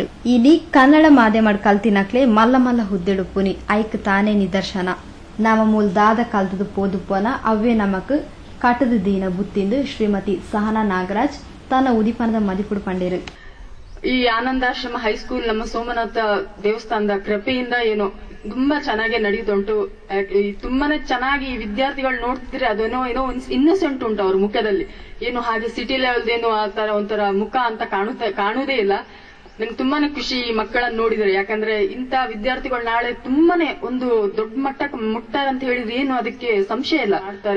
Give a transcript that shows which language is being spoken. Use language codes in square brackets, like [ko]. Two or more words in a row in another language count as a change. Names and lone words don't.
[tcy] ಇಲ್ಲಿ ಕನ್ನಡ ಮಾಧ್ಯಮ ಕಲ್ತಿನಕ್ಲೆ ಮಲ್ಲ ಮಲ್ಲ ಹುದ್ದೆಡುಪುನಿ ಐಕ್ ತಾನೇ ನಿದರ್ಶನ ನಾಮ ಮೂಲ್ ದಾದ ಕಲ್ತದು ಪೋದುಪ್ಪನ ಅವೇ ನಮಕ್ ಕಟದ ದೀನ ಬುತ್ತಿಂದು ಶ್ರೀಮತಿ ಸಹನಾ ನಾಗರಾಜ್ ತನ್ನ ಉದಿಪನದ ಮದಿಕುಡು ಪಂಡೇರು. [kn] ಈ ಆನಂದಾಶ್ರಮ ಹೈಸ್ಕೂಲ್ ನಮ್ಮ ಸೋಮನಾಥ ದೇವಸ್ಥಾನದ ಕೃಪೆಯಿಂದ ಏನೋ ತುಂಬಾ ಚೆನ್ನಾಗಿ ನಡೆಯುತ್ತುಂಟು. ತುಂಬಾನೇ ಚೆನ್ನಾಗಿ ಈ ವಿದ್ಯಾರ್ಥಿಗಳು ನೋಡ್ತಿದ್ರೆ ಅದೇನೋ ಇನ್ನೋಸೆಂಟ್ ಉಂಟು ಅವ್ರ ಮುಖದಲ್ಲಿ. ಏನು ಹಾಗೆ ಸಿಟಿ ಲೆವೆಲ್ದೇನು ಆ ತರ ಒಂಥರ ಮುಖ ಅಂತ ಕಾಣುವುದೇ ಇಲ್ಲ. ನಂಗೆ ತುಂಬಾನೇ ಖುಷಿ ಈ ಮಕ್ಕಳನ್ನ ನೋಡಿದ್ರೆ. ಯಾಕಂದ್ರೆ ಇಂತ ವಿದ್ಯಾರ್ಥಿಗಳು ನಾಳೆ ತುಂಬಾನೇ ಒಂದು ದೊಡ್ಡ ಮಟ್ಟಕ್ಕೆ ಮುಟ್ತಾರೆ ಅಂತ ಹೇಳಿದ್ರೆ ಏನು ಅದಕ್ಕೆ ಸಂಶಯ ಇಲ್ಲ ಆಡ್ತಾರೆ.